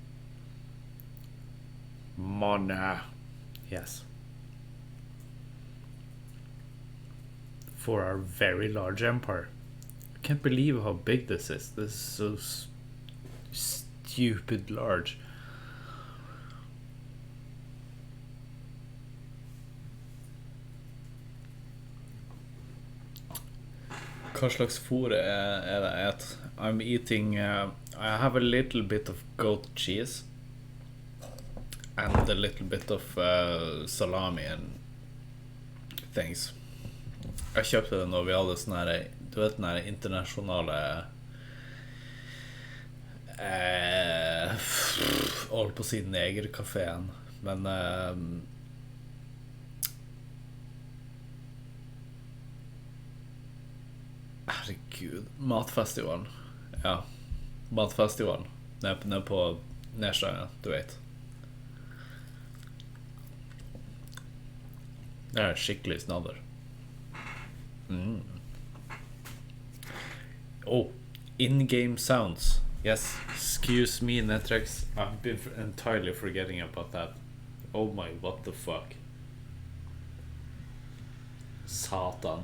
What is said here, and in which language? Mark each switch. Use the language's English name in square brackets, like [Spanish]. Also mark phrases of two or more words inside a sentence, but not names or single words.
[English] Money. Yes. For our very large empire. I can't believe how big this is. This is so stupid large. [Norwegian] Hva slags fôr er det jeg et? [English] I'm eating I have a little bit of goat cheese and a little bit of salami and things. [Norwegian] Jeg kjøpte det når vi hadde sånn her, du vet den her internasjonale holdt på å si negerkaféen, men herregud, matfestivalen. Ja, matfestivalen. Nede på Nerstanga, du vet. Det er skikkelig snadder. [English] Oh, in-game sounds. Yes, excuse me, Netrex. I've been entirely forgetting about that. Oh my, what the fuck. Satan.